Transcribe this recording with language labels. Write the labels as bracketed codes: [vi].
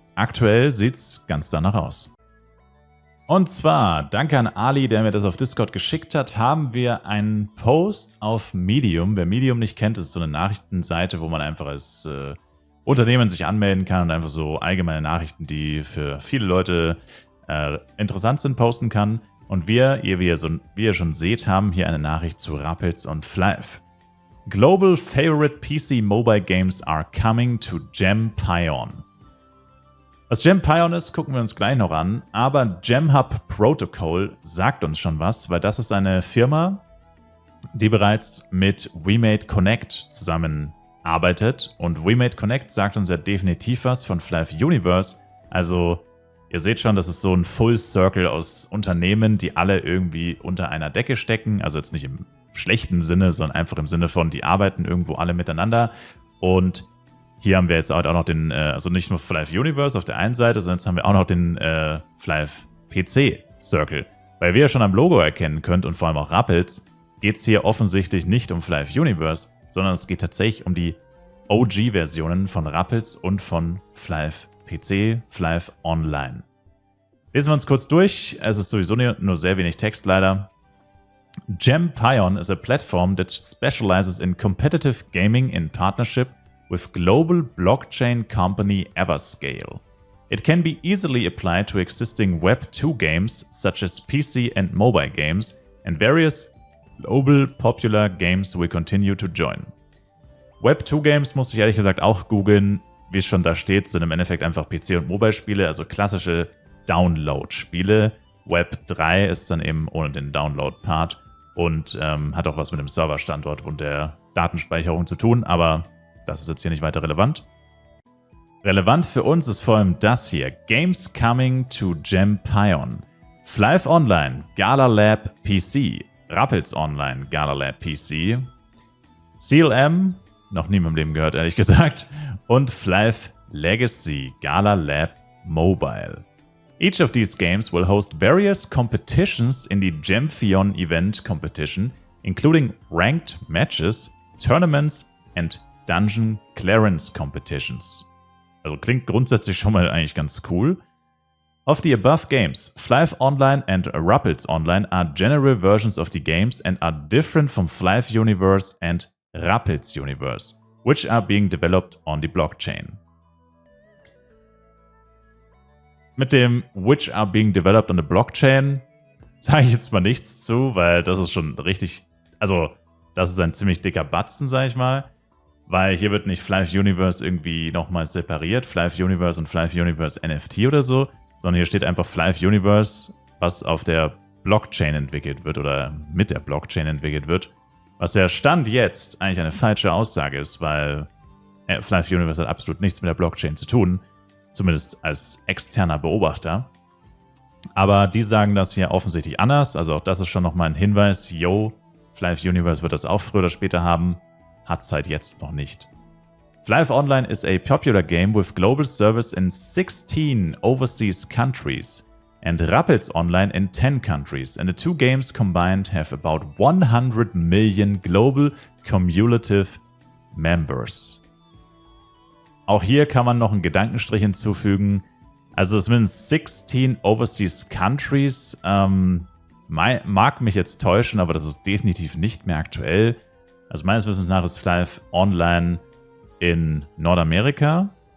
[de] Aktuell sieht's ganz danach aus. Und zwar, danke an Ali, der mir das auf Discord geschickt hat, haben wir einen Post auf Medium. Wer Medium nicht kennt, ist so eine Nachrichtenseite, wo man einfach als Unternehmen sich anmelden kann und einfach so allgemeine Nachrichten, die für viele Leute interessant sind, posten kann. Und wie ihr schon seht, haben hier eine Nachricht zu Rappels und Flive. [en] Global favorite PC mobile games are coming to Gempion. [de] Was Gempion ist, gucken wir uns gleich noch an, aber Gemhub Protocol sagt uns schon was, weil das ist eine Firma, die bereits mit WeMade Connect zusammenarbeitet und WeMade Connect sagt uns ja definitiv was von Flive Universe, also ihr seht schon, das ist so ein Full Circle aus Unternehmen, die alle irgendwie unter einer Decke stecken, also jetzt nicht im schlechten Sinne, sondern einfach im Sinne von, die arbeiten irgendwo alle miteinander. Und hier haben wir jetzt auch noch den, also nicht nur Flive Universe auf der einen Seite, sondern jetzt haben wir auch noch den Flive PC Circle. Weil wie ihr schon am Logo erkennen könnt und vor allem auch Rappels, geht es hier offensichtlich nicht um Flive Universe, sondern es geht tatsächlich um die OG-Versionen von Rappels und von Flive PC, Flive Online. Lesen wir uns kurz durch. Es ist sowieso nur sehr wenig Text leider. [en] Gempion is a platform that specializes in competitive gaming in partnership with global blockchain company Everscale. It can be easily applied to existing Web 2 games such as PC and mobile games, and various global popular games will continue to join. [de] Web 2 Games muss ich ehrlich gesagt auch googeln, wie es schon da steht, sind im Endeffekt einfach PC- und Mobile-Spiele, also klassische Download-Spiele. Web 3 ist dann eben ohne den Download-Part und hat auch was mit dem Serverstandort und der Datenspeicherung zu tun, aber das ist jetzt hier nicht weiter relevant. Relevant für uns ist vor allem das hier. [en] Games coming to Gempion. Flive Online, Gala Lab PC. Rappels Online, Gala Lab PC. [de] CLM, noch nie in meinem Leben gehört, ehrlich gesagt. Und Flive Legacy, Gala Lab Mobile. [en] Each of these games will host various competitions in the Gempion event competition, including ranked matches, tournaments and dungeon clearance competitions. [de] Also klingt grundsätzlich schon mal eigentlich ganz cool. [en] Of the above games, Flive Online and Rappels Online are general versions of the games and are different from Flive Universe and Rappels Universe, which are being developed on the blockchain. [de] Mit dem [en] which are being developed on the blockchain [de] sage ich jetzt mal nichts zu, weil das ist schon richtig, also das ist ein ziemlich dicker Batzen, sage ich mal, weil hier wird nicht Flive Universe irgendwie nochmal separiert, Flive Universe und Flive Universe NFT oder so, sondern hier steht einfach Flive Universe, was auf der Blockchain entwickelt wird oder mit der Blockchain entwickelt wird, was ja Stand jetzt eigentlich eine falsche Aussage ist, weil Flive Universe hat absolut nichts mit der Blockchain zu tun, zumindest als externer Beobachter. Aber die sagen das hier offensichtlich anders, also auch das ist schon nochmal ein Hinweis, yo, Flive Universe wird das auch früher oder später haben, hat es halt jetzt noch nicht. [en] Flive Online is a popular game with global service in 16 overseas countries and Rappels Online in 10 countries, and the two games combined have about 100 million global cumulative members. [de] Auch hier kann man noch einen Gedankenstrich hinzufügen. Also es sind 16 [en] overseas countries. [de] Mag mich jetzt täuschen, aber das ist definitiv nicht mehr aktuell. Also meines Wissens nach ist Flive Online in Nordamerika.